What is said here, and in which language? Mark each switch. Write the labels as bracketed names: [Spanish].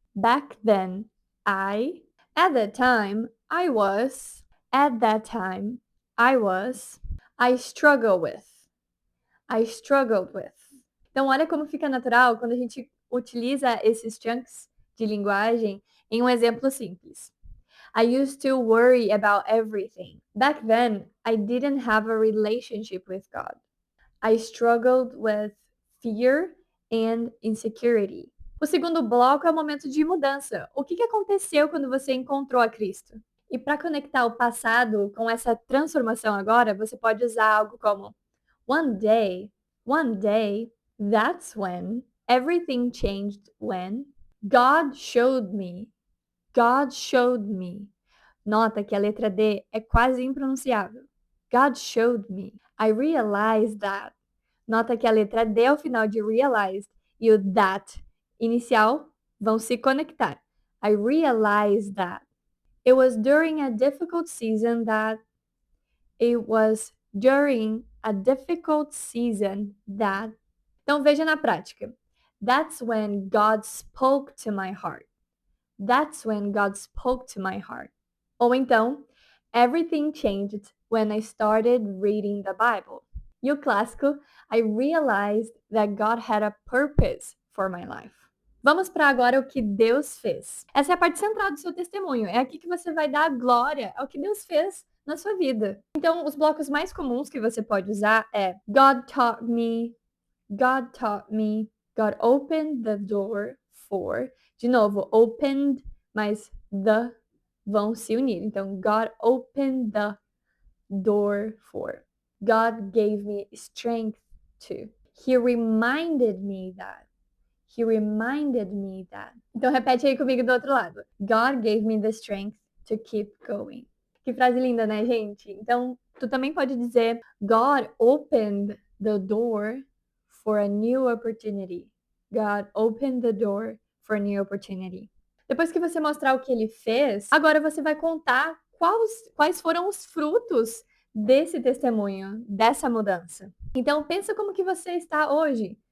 [English] Back then, I. At that time, I was. At that time, I was. I struggle with. I struggled with. [Portuguese] Então, olha como fica natural quando a gente utiliza esses chunks de linguagem em um exemplo simples. [English] I used to worry about everything. Back then, I didn't have a relationship with God. I struggled with fear and insecurity. [Portuguese] O segundo bloco é o momento de mudança. O que aconteceu quando você encontrou a Cristo? E para conectar o passado com essa transformação agora, você pode usar algo como [English] one day, that's when everything changed when God showed me. God showed me. [Portuguese] Nota que a letra D é quase impronunciável. [English] God showed me. I realized that. [Portuguese] Nota que a letra D ao final de realized e o that inicial vão se conectar. [English] I realized that. It was during a difficult season that. It was during a difficult season that. [Portuguese] Então veja na prática. [English] That's when God spoke to my heart. That's when God spoke to my heart. [Portuguese] Ou então, [English] everything changed when I started reading the Bible. [Portuguese] E o clássico, [English] I realized that God had a purpose for my life. [Portuguese] Vamos para agora o que Deus fez. Essa é a parte central do seu testemunho. É aqui que você vai dar glória ao que Deus fez na sua vida. Então, os blocos mais comuns que você pode usar é [English] God taught me, God taught me, God opened the door for. [Portuguese] De novo, opened, mas the vão se unir. Então, [English] God opened the door for. God gave me strength to. He reminded me that. He reminded me that. [Portuguese] Então, repete aí comigo do outro lado. [English] God gave me the strength to keep going. [Portuguese] Que frase linda, né, gente? Então, tu também pode dizer [English] God opened the door for a new opportunity. God opened the door for a new opportunity. [Portuguese] Depois que você mostrar o que ele fez, agora você vai contar quais foram os frutos desse testemunho, dessa mudança. Então, pensa como que você está hoje.